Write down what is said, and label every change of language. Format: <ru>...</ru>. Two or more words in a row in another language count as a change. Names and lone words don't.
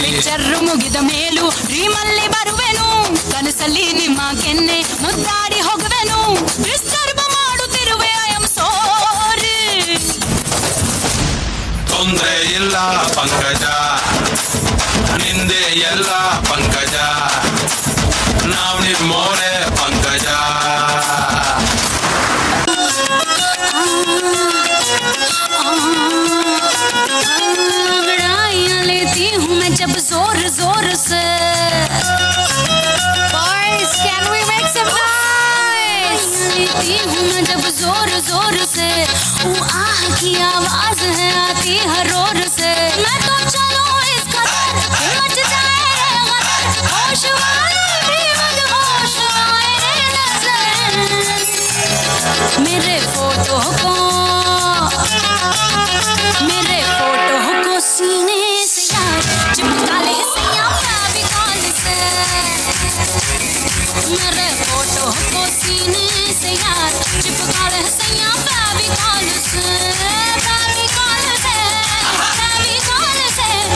<kn>ಪಿಕ್ಚರ್ ಮುಗಿದ ಮೇಲೂ ಡ್ರೀಮಲ್ಲಿ ಬರುವೆನು, ಕನಸಲ್ಲಿ ನಿಮ್ಮ ಕೆನ್ನೆ ಮುದ್ದಾಡಿ ಹೋಗುವೆನು, ಡಿಸ್ಟರ್ಬ್ ಮಾಡುತ್ತಿರುವೆ</kn> <en>I am sorry.</en> <kn>ತೊಂದ್ರೆ ಇಲ್ಲ ಪಂಕಜ, ನಿಂದೆ ಎಲ್ಲ ಪಂಕಜ, ನಾವ್ ನಿಮ್ಮೋರೆ ಪಂಕಜ.</kn> <hi>लड़ाइयाँ लेती हूँ मैं जब जोर जोर से.</hi> <en>Boys, can we make some noise?</en> <hi>लेती हूँ मैं जब जोर जोर से, वो आह की आवाज है आती हर रोर से. मैं तो चलूं इस कदर मच जाए रे गदर, होश वाले भी मदहोश आए रे नजर. मेरे फोटो को सीने से यार चिपका ले सैया फेविकॉल से, मेरे फोटो को सीने से यार चिपका ले सैया फेविकॉल से, फेविकॉल से, फेविकॉल से.</hi>